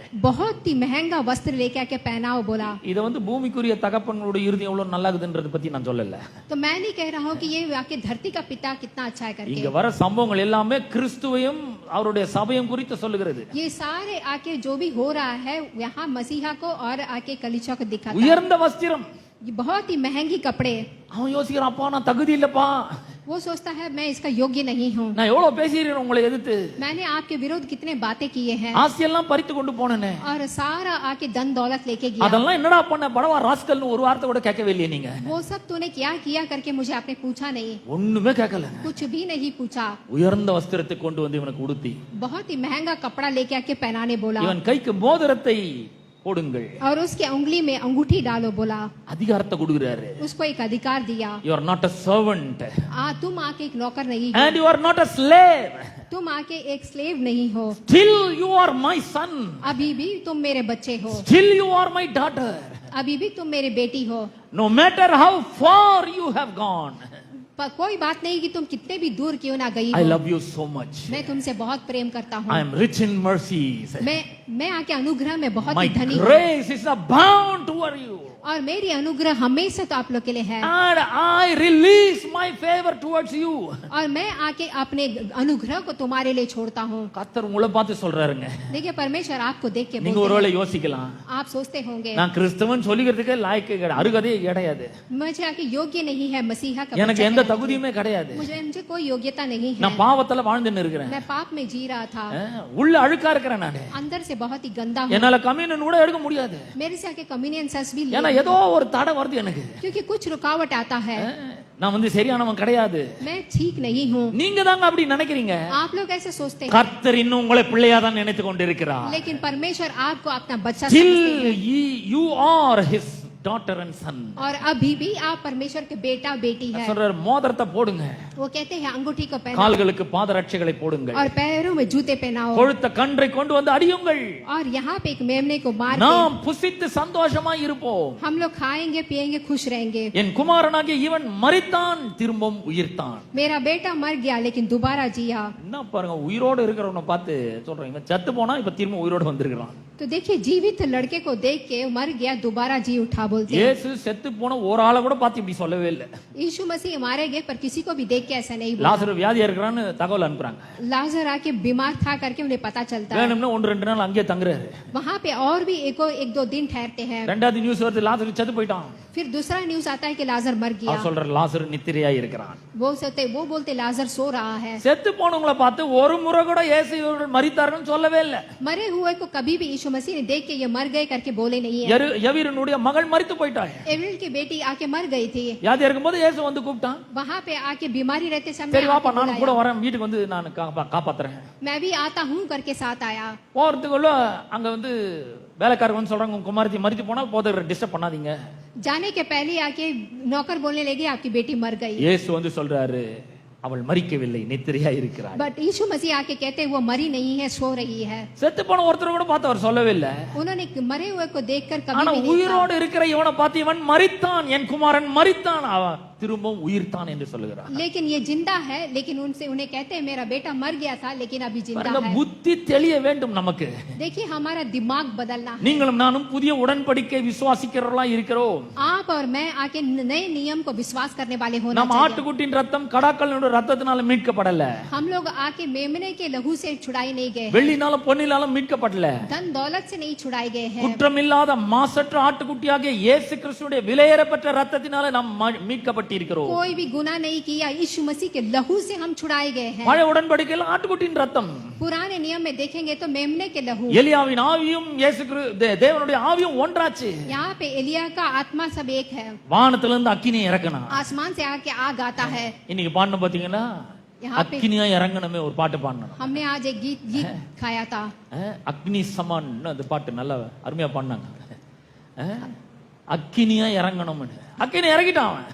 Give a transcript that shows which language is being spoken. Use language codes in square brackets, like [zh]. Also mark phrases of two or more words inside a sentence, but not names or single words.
[hi] बहुत ही महंगा वस्त्र लेके आके पहनाओ बोला. [ta] இத வந்து பூமிக்குரிய தகப்பனுடைய இருதயம் எவ்வளவு நல்லா இருக்குதுன்றத பத்தி நான் சொல்லல. [hi] तो मैं नहीं कह रहा हूँ कि ये आके धरती का पिता कितना अच्छा है करके. [ta] இங்க வர சம்பவங்கள் எல்லாமே கிறிஸ்துவையும் அவருடைய சபையும் குறித்து சொல்லுகிறது. [hi] ये सारे आके जो भी हो रहा है यहाँ मसीहा को और आके कलीसिया को दिखाता है. [ta] உயர்ந்த வஸ்திரம். [hi] ये बहुत ही महंगी कपड़े. [ta] அவன் யோசிக்கிறான், அப்பா நான் தகுதி இல்லப்பா, [hi] वो सोचता है मैं इसका योग्य नहीं हूँ. [ta] நான் எவ்வளவு பேசிக்கிறேன் உங்களை எதிர்த்து, [hi] मैंने आपके विरोध कितने बातें किए हैं [ta] ஆசையெல்லாம் பறித்து கொண்டு போனேனே, [hi] और सारा आके धन दौलत लेके गया. [ta] அதெல்லாம் என்னடா பண்ண படவா ராஸ்கல்னு ஒரு வார்த்தை கூட கேட்கவே இல்லையே நீங்க. [hi] वो सब तूने क्या किया करके मुझे आपने पूछा नहीं. [ta] ஒண்ணுமே கேட்கல. [hi] कुछ भी नहीं पूछा. [ta] உயர்ந்த வஸ்திரத்தை கொண்டு வந்து இவனுக்கு உடுத்தி [hi] बहुत ही महंगा कपड़ा लेके आके पहनाने बोला. [ta] இவன் கைக்கு மோதிரத்தை போடுங்கள், [hi] और उसके उंगली में अंगूठी डालो बोला. [ta] அதிகாரத்தை கொடுக்கிறாரு. [hi] उसको एक अधिकार दिया. [en] You are not a servant [hi] तुम आके एक नौकर नहीं हो, [en] and you are not a slave. [hi] तुम आके एक स्लेव नहीं हो. [en] Still you are my son. [hi] अभी भी तुम मेरे बच्चे हो. [en] Still you are my daughter. [hi] अभी भी तुम मेरी बेटी हो. [en] No matter how far you have gone, [hi] पर कोई बात नहीं कि तुम कितने भी दूर क्यों ना गई [en] I [hi] हो. [en] love you so much. [hi] मैं तुमसे बहुत प्रेम करता हूँ. [en] I am rich in mercies. [hi] मैं आके अनुग्रह में बहुत [en] My [hi] ही धनी हूँ. [en] grace is abound toward you. [hi] और मेरी अनुग्रह हमेशा तो आप लोग के लिए है. [en] And I release my favor towards you. [hi] और मैं आके अपने अनुग्रह को तुम्हारे लिए छोड़ता हूँ. [ta] கர்த்தர் உங்களை பார்த்து சொல்றாருங்க. [hi] देखिए परमेश्वर आपको देख के [ta] நீங்க [hi] बोलते [ta] ஒருவேளை [hi] हैं. [ta] யோசிக்கலாம், [hi] आप सोचते होंगे [ta] நான் கிறிஸ்தவன் சொல்லிக்கிறதுக்கு லாய்க்கு அருகதே கிடையாது, [hi] मुझे आके योग्य नहीं है मसीहा का [ta] எனக்கு [hi] बच्चा [ta] எந்த [hi] कहलाने [ta] தகுதியுமே கிடையாது, [hi] की. मुझे कोई योग्यता नहीं है. [ta] நான் பாவத்துல வாழ்ந்துன்னு இருக்கிறேன், [hi] मैं पाप में जी रहा था. [ta] உள்ள அழுக்கா இருக்கிறேன், நானு [hi] अंदर से बहुत ही गंदा हूँ. [ta] என்னால கம்யூனியன் கூட எடுக்க முடியாது, [hi] मेरे से आके कम्युनियन सेस भी [ta] ஏன்னா [hi] लिया. [ta] ஏதோ ஒரு தடை வருது எனக்கு, [hi] क्योंकि कुछ रुकावट आता है. [ta] நான் வந்து சரியானவன் கிடையாது. [hi] मैं ठीक नहीं हूँ. [ta] நீங்க தாங்க அப்படி நினைக்கிறீங்க. [hi] आप लोग ऐसे सोचते हैं, [ta] கர்த்தர் இன்னும் உங்களை பிள்ளையா தான் நினைத்து கொண்டிருக்கிறார். [hi] लेकिन परमेश्वर आपको अपना बच्चा [en] Still [hi] समझते हैं. [en] you are his daughter and son. [hi] और अभी भी आप परमेश्वर के बेटा बेटी है. [ta] சொல்றார், மோதிரத்தை போடுங்க, [hi] वो कहते हैं अंगूठी को पहनाओ [ta] கால்களுக்கு பாதரட்சைகளை போடுங்க, [hi] और पैरों में जूते पहनाओ [ta] கொழுத்த கன்றை கொண்டு வந்து அடியுங்கள், [hi] और यहाँ पे एक मेमने को मार के [ta] நாம் புசித்து சந்தோஷமாய் இருப்போம். [hi] हम लोग खाएंगे पिएंगे खुश रहेंगे. [ta] என் குமாரனாகிய இவன் மரித்தான் திரும்பவும் உயிர்த்தான். [hi] मेरा बेटा मर गया लेकिन दोबारा जिया. [ta] என்ன பாருங்க, உயிரோடு இருக்கிறவனை பார்த்து சொல்றேன், இவன் செத்து போனா இப்ப திரும்ப உயிரோடு வந்திருக்கிறான். [hi] तो देखिए जीवित लड़के को देख के मर गया दोबारा जी उठा बोलते हैं. [ta] இயேசு செத்து போன ஒரு ஆளை கூட பார்த்து இப்படி சொல்லவே இல்லை. [hi] यीशु मसीह मारे गए पर किसी को भी देख के ऐसा नहीं बोला. [ta] லாசரு வியாதியா இருக்கிறான்னு தகவல் அனுப்புறாங்க. [hi] लाजर आके बीमार था करके उन्हें पता चलता है. [ta] வேணும்னா 1-2 நாள் அங்கேயே தங்குறாரு. [hi] वहाँ पे और भी एक दो दिन ठहरते हैं. [ta] ரெண்டாவது நியூஸ் வருது, லாசரு செத்து போயிட்டான். [hi] फिर दूसरा न्यूज आता है कि लाजर मर गया. [ta] அவர் சொல்ற லாசரு நித்திரையா இருக்கிறான். [hi] वो बोलते लाजर सो रहा है. [ta] செத்து போனவங்களை பார்த்து ஒரு முறை கூட இயேசு இவர்கள் மரித்தார்கள் சொல்லவே இல்லை. [hi] मरे हुए को कभी भी यीशु मसीह ने देख के ये मर गए करके बोले नहीं है. [ta] யவீரனுடைய மகள் மரித்து போயிட்டாள். [hi] एविल की बेटी आके मर गई थी. [ta] வியாதியா இருக்கும்போது இயேசு வந்து கூப்பிட்டான். [hi] वहाँ पे आके बीमारी रहते समय [ta] சரி வாப்பா, [hi] आके [ta] நானும் கூட [hi] बुलाया. [ta] வரேன், வீட்டுக்கு வந்து நான் காப்பாத்துறேன். [hi] मैं भी आता हूँ करके साथ आया. [ta] போறதுக்குள்ள அங்க வந்து வேலைக்காரங்க வந்து சொல்றாங்க, உங்க குமாரத்தி மரித்து போனா போதும், டிஸ்டர்ப் பண்ணாதீங்க. [hi] जाने के पहले आके नौकर बोलने लगे आपकी बेटी मर गई. [ta] இயேசு வந்து சொல்றாரு, அவள் மரிக்கவில்லை, நித்திரையா இருக்கிறாள். [hi] बट यीशु मसीह आके कहते वो मरी नहीं है, सो रही है. [ta] செத்து போன ஒருத்தர் கூட பார்த்து அவர் சொல்லவே இல்லை. [hi] उन्होंने मरे हुए को देखकर कभी [ta] ஆனா [hi] भी नहीं कहा. [ta] உயிரோடு இருக்கிற இவனை பார்த்து, இவன் மரித்தான், என் குமாரன் மரித்தான், திரும்பவும் உயிர்த்தான் என்று சொல்லுகிறார். [hi] लेकिन ये जिंदा है, लेकिन उनसे उन्हें कहते हैं मेरा बेटा मर गया था लेकिन अभी जिंदा [ta] பாருங்க, [hi] है। [ta] புத்தி தெளிய வேண்டும் நமக்கு. [hi] देखिए हमारा दिमाग बदलना है। [ta] நீங்களும் நானும் புதிய உடன்படிக்கை விசுவாசிக்கிறவர்களா இருக்கிறோம். [hi] आप और मैं आके नए नियम को विश्वास करने वाले होना [ta] நம்ம [hi] चाहिए। [ta] ஆட்டுக்குட்டியின் ரத்தம் கடாக்களினுடைய ரத்தத்தினால மீட்கப்படல, [hi] हम लोग आके मेमने के लहू से छुड़ाए नहीं गए हैं, [ta] வெள்ளினால பொன்னினால மீட்கப்படல, [hi] धन दौलत से नहीं छुड़ाए गए हैं। [ta] குற்றமில்லாத மாசற்ற ஆட்டுக்குட்டியாகிய இயேசு கிறிஸ்துவினுடைய விலையேறப்பட்ட ரத்தத்தினால நாம் மீட்கப்பட்டிருக்கிறோம். [hi] कोई भी गुनाह नहीं किया, यीशु मसीह के लहू से हम छुड़ाए गए हैं। [ta] பழைய உடன்படிக்கையில் ஆட்டுக்குட்டியின் ரத்தம், [hi] पुराने नियम में देखेंगे तो मेमने के लहू, [ta] எலியாவின் ஆவியும் இயேசு தேவனுடைய ஆவியும் ஒன்றாச்சு. [hi] यहाँ पे एलिया का आत्मा सब एक है, [ta] வானத்திலிருந்து அக்கினி இறக்கணும். [hi] आसमान से आके आग आता है। [ta] இன்னைக்கு பாடணும் பாத்தீங்கன்னா, [hi] यहाँ पे [ta] அக்கினியா இறங்கணுமே ஒரு பாட்டு பாடணும். [hi] हमने आज एक गीत खाया था, [ta] அக்னி சமான், அந்த பாட்டு நல்லா அருமையா பாடினாங்க. அக்கினியா இறங்கணும்னு, அக்கினி இறங்கிட்டான் அவன்.